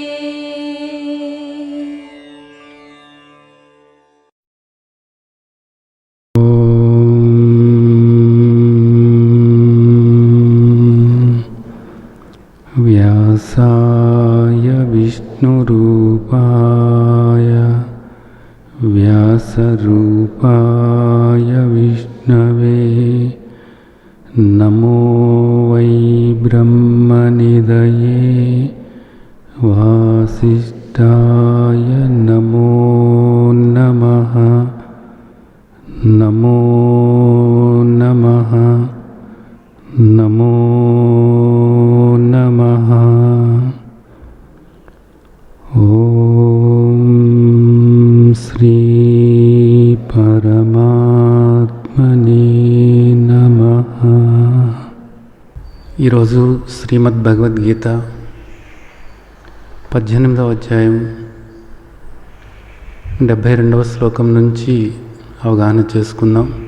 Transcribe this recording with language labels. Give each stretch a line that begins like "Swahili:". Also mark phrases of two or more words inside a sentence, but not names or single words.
Sanskrit: व्यासाय विष्णुरूपाय व्यासरूपाय विष्णवे नमो वै ब्रह्मनिधये वासिष्ठाय नमो नमः। नमो नमः नमो नमः। ఓం శ్రీ పరమాత్మనే నమః.
Telugu: ఈరోజు శ్రీమద్ భగవద్గీత 18వ అధ్యాయం 72వ శ్లోకం నుంచి అవగాహన చేసుకుందాం.